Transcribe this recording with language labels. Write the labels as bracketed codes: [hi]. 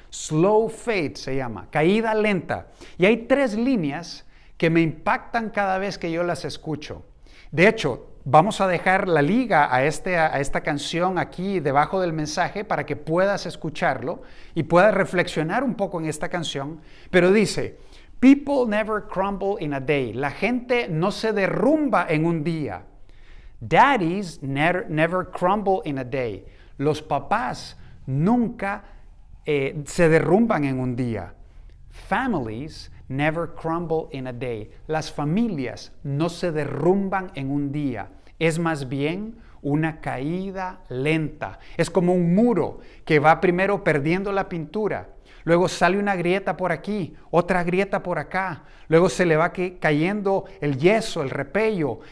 [es] Slow Fade se llama, Caída Lenta. Y hay 3 líneas que me impactan cada vez que yo las escucho. De hecho, Vamos a dejar la liga a esta canción aquí debajo del mensaje para que puedas escucharlo y puedas reflexionar un poco en esta canción. Pero dice, [en] people never crumble in a day. [es] La gente no se derrumba en un día. [en] Daddies never crumble in a day. [es] Los papás nunca se derrumban en un día. [en] Families never crumble in a day. [es] Las familias no se derrumban en un día. Es más bien una caída lenta. Es como un muro que va primero perdiendo la pintura. Luego sale una grieta por aquí, otra grieta por acá. Luego se le va cayendo el yeso, el repello.